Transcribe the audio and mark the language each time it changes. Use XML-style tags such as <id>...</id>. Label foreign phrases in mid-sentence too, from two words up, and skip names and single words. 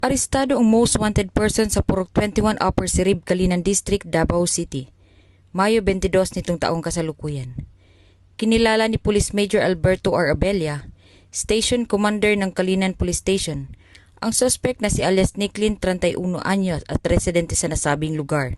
<tl>Arestado ang most wanted person sa Purok 21 Upper Sirib, Calinan District, Davao City. Mayo 22 nitong taong kasalukuyan. Kinilala ni Police Major Alberto R. Abella, Station Commander ng Calinan Police Station, ang suspect na si alias Nicklin, 31 anyos at residente sa nasabing lugar.</tl>